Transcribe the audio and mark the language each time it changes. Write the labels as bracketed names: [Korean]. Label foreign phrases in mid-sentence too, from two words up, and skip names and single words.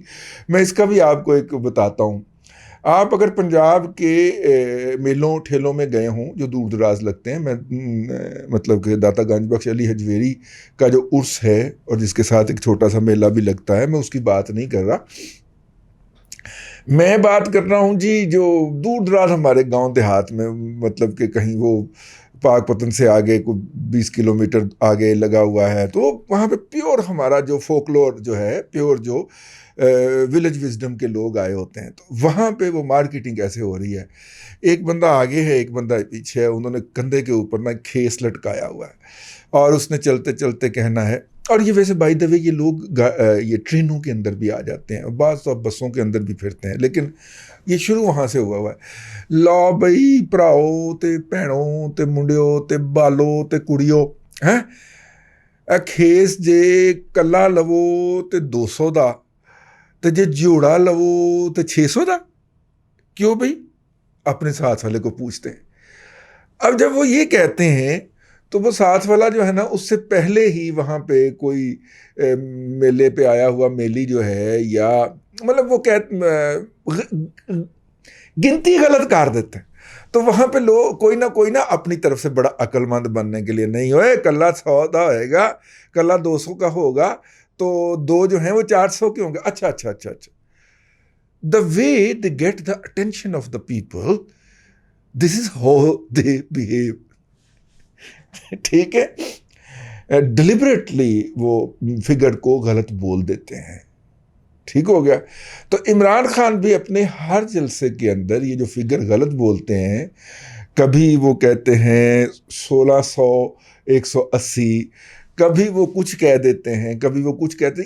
[Urdu] میں اس کا بھی آپ کو ایک بتاتا ہوں۔ آپ اگر پنجاب کے میلوں ٹھیلوں میں گئے ہوں جو دور دراز لگتے ہیں، میں مطلب کہ داتا گنج بخش علی ہجویری کا جو عرس ہے اور جس کے ساتھ ایک چھوٹا سا میلہ بھی لگتا ہے، میں اس کی بات نہیں کر رہا. میں بات کر رہا ہوں جی جو دور دراز ہمارے گاؤں دیہات میں، مطلب کہ کہیں وہ پاک پتن سے آگے کوئی 20 کلومیٹر آگے لگا ہوا ہے، تو وہاں پہ پیور ہمارا جو فولکلور جو ہے، پیور جو [English] village wisdom [Urdu] کے لوگ آئے ہوتے ہیں، تو وہاں پہ وہ مارکیٹنگ ایسے ہو رہی ہے، ایک بندہ آگے ہے ایک بندہ پیچھے ہے، انہوں نے کندھے کے اوپر نا کھیس لٹکایا ہوا ہے اور اس نے چلتے چلتے کہنا ہے، اور یہ ویسے [English] by the way [Urdu] یہ لوگ یہ ٹرینوں کے اندر بھی آ جاتے ہیں، بعض تو اب بسوں کے اندر بھی پھرتے ہیں، لیکن یہ شروع وہاں سے ہوا ہے۔ [Punjabi] لا بئی ਭਰਾਓ تے ਭੈਣੋ تے ਮੁੰਡਿਓ تے ਬਾਲੋ تے ਕੁੜੀਓ ਹੈਂ ਖੇਸ ਜੇ ਕੱਲਾ ਲਵੋ ਤੇ 200 ਦਾ ਤੇ ਜੇ جوڑا لو تو 600 دا۔ [Urdu] کیوں بھائی؟ اپنے ساتھ والے کو پوچھتے ہیں۔ اب جب وہ یہ کہتے ہیں تو وہ ساتھ والا جو ہے نا، اس سے پہلے ہی وہاں پہ کوئی میلے پہ آیا ہوا میلی جو ہے، یا مطلب وہ گنتی غلط کر دیتے ہیں، تو وہاں پہ لوگ کوئی نہ اپنی طرف سے بڑا عقل مند بننے کے لیے، نہیں ہوئے کلّا 100 کا ہوئے گا، کلّا 200 کا ہوگا، تو دو جو ہیں وہ 400 کے ہوں گے۔ اچھا اچھا اچھا اچھا، [English] the way they get the attention of the people, this is how they behave۔ [Urdu] ٹھیک ہے، ڈیلیبریٹلی وہ فگر کو غلط بول دیتے ہیں۔ ٹھیک ہو گیا؟ تو عمران خان بھی اپنے ہر جلسے کے اندر یہ جو فگر غلط بولتے ہیں، کبھی وہ کہتے ہیں 1600 180، کبھی وہ کچھ کہہ دیتے ہیں، کبھی وہ کچھ کہتے ہیں۔